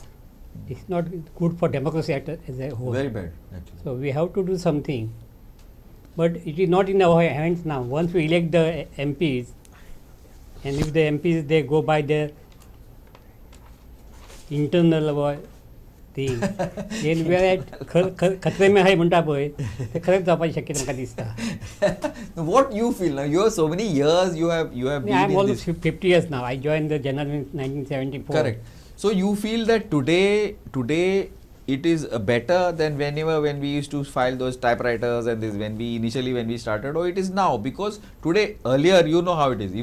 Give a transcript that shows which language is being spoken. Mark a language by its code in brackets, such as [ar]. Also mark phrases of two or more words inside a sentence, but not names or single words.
[en] It's not good for democracy as a whole. Very bad, actually. So we have to do something. But it is not in our hands now. Once we elect the MPs, and if the MPs they go by their internal thing, then we are at [hi] खतरे में है [kok] म्हणटा पळय ते खरेच जावपाची शक्यता म्हाका दिसता. [en] What you feel now? You have so many years. You have been I am in almost this. 50 years now. I joined the general in 1974. Correct. So you feel that today it is better than when we used to file those typewriters and this when we started, or it is now, because today earlier you know how it is.